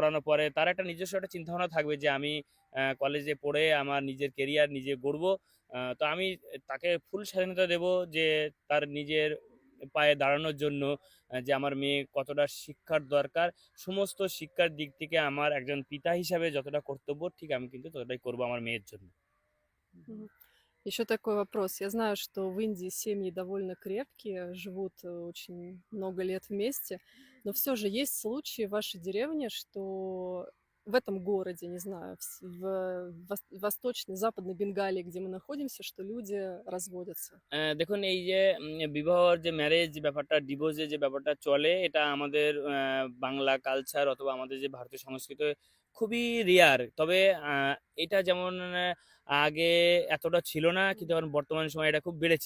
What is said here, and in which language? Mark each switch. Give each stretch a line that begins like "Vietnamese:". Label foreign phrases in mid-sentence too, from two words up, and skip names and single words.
Bangla: পড়ানোর পরে তার একটা নিজস্ব একটা চিন্তাভাবনা থাকবে যে আমি কলেজে পড়ে আমার নিজের কেরিয়ার নিজে গড়বো। তো আমি তাকে ফুল স্বাধীনতা দেবো যে তার নিজের পায়ে দাঁড়ানোর জন্য যে আমার মেয়ে কতটা শিক্ষার দরকার। সমস্ত শিক্ষার দিক থেকে আমার একজন পিতা হিসাবে যতটা কর্তব্য ঠিক আমি কিন্তু ততটাই করবো আমার মেয়ের জন্য। Мгм.
Russian: Мгм. Еще такой вопрос. Я знаю, что в Индии семьи довольно крепкие, живут очень много лет вместе, но все же есть случаи в вашей деревне, что в этом городе, не знаю, Восточной, Западной Бенгалии, где мы находимся, что люди разводятся.
Bangla: দেখুন, এই যে বিবাহর যে ম্যারেজ ব্যাপারটা, ডিভোর্সের যে ব্যাপারটা চলে, এটা আমাদের বাংলা কালচার অথবা আমাদের যে ভারতীয় সংস্কৃতি খুবই রেয়ার। তবে আ এটা যেমন আগে এতটা ছিল না, কিন্তু এখন বর্তমান সময়ে এটা খুব বেড়েছে।